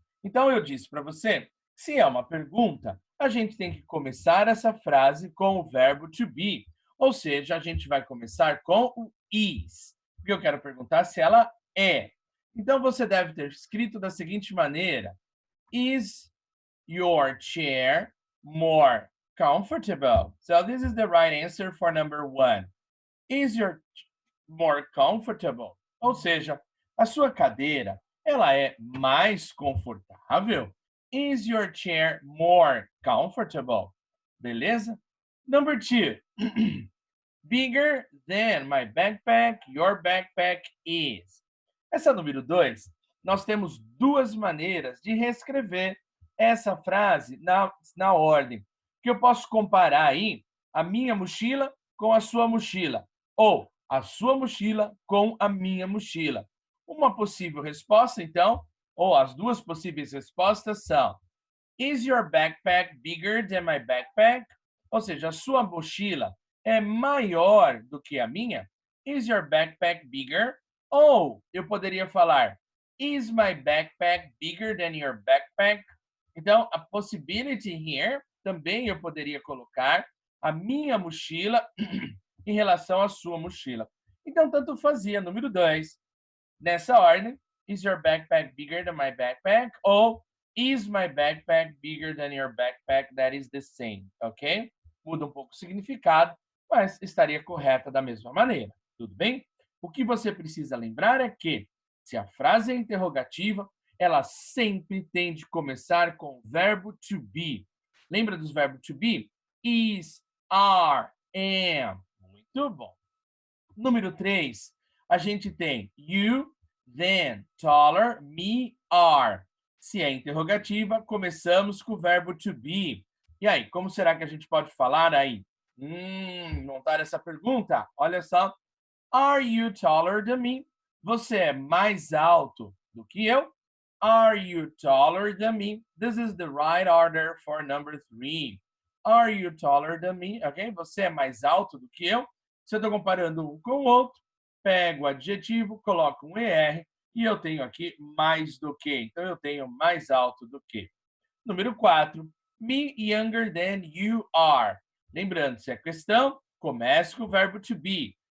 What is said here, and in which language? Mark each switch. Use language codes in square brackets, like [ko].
[pt] Então, eu disse para você, se é uma pergunta, a gente tem que começar essa frase com o verbo to be, ou seja, a gente vai começar com o is, porque eu quero perguntar se ela é. Então, você deve ter escrito da seguinte maneira: [en] Is your chair more comfortable? So this is the right answer for number 1. Is your more comfortable? [pt] Ou seja, a sua cadeira, ela é mais confortável? [en] Is your chair more comfortable? [pt] Beleza? [en] Number 2. Bigger than my backpack, your backpack is. [pt] Essa número 2, nós temos duas maneiras de reescrever essa frase na ordem. Que eu posso comparar aí a minha mochila com a sua mochila, ou a sua mochila com a minha mochila. Uma possível resposta, então, ou as duas possíveis respostas são: [en] Is your backpack bigger than my backpack? [pt] Ou seja, a sua mochila é maior do que a minha? [en] Is your backpack bigger? [pt] Ou eu poderia falar: [en] Is my backpack bigger than your backpack? [pt] Então, [en] a possibility here, [pt] também eu poderia colocar a minha mochila em relação à sua mochila. Então, tanto fazia. Número 2, nessa ordem, [en] is your backpack bigger than my backpack? Ou is my backpack bigger than your backpack? That is the same, ok? [pt] Muda um pouco o significado, mas estaria correta da mesma maneira, tudo bem? O que você precisa lembrar é que, se a frase é interrogativa, ela sempre tem de começar com o verbo to be. Lembra dos verbos to be? Is, are, am. Muito bom. Número 3, a gente tem you, then, taller, me, are. Se é interrogativa, começamos com o verbo to be. E aí, como será que a gente pode falar aí? Montar essa pergunta? Olha só. [en] Are you taller than me? [pt] Você é mais alto do que eu? [en] Are you taller than me? This is the right order for number 3. Are you taller than me? Ok? [pt] Você é mais alto do que eu? Se eu estou comparando um com o outro, pego o adjetivo, coloco um ER e eu tenho aqui mais do que. Então, eu tenho mais alto do que. Número 4. [en] Me younger than you are. [pt] Lembrando, se é questão, comece com o verbo to be.